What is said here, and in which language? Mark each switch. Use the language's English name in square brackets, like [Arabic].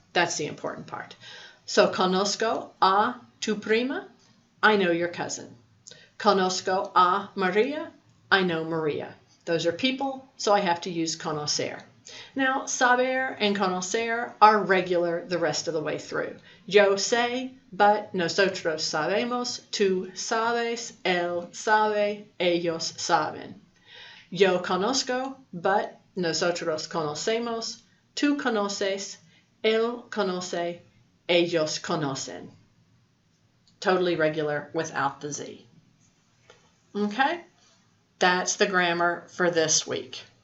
[English] That's the important part. So [Spanish] conozco a tu prima, [English] I know your cousin. [Spanish] Conozco a Maria, [English] I know Maria. Those are people, so I have to use conocer. Now, saber and conocer are regular the rest of the way through. [Spanish] Yo sé, but nosotros sabemos, tú sabes, él sabe, ellos saben. Yo conozco, but nosotros conocemos, tú conoces, él conoce, ellos conocen. [English] Totally regular without the Z. Okay? That's the grammar for this week.